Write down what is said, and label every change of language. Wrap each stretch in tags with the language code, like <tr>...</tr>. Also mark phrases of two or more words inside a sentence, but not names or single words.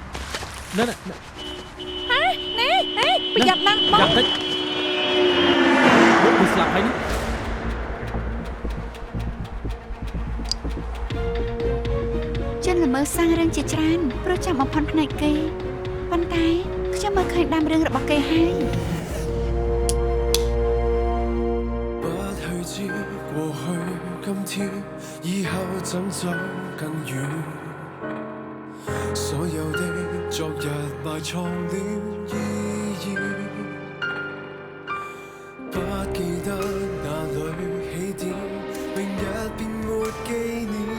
<km>ប្រយ័ត្នណាស់បង ចាំតិចលោកគឺស្លាប់ហើយនេះ ជនល្មើសសាំងរឿងជាច្រើនព្រោះចាំបំផន់ផ្នែកគេប៉ុន្តែខ្ញុំមើលឃើញដើមរឿងរបស់គេហើយ</km> <zh>不去知過去今天以後怎走更遠所有的昨日埋藏了意義不記得哪裏起點明日便沒紀念</zh>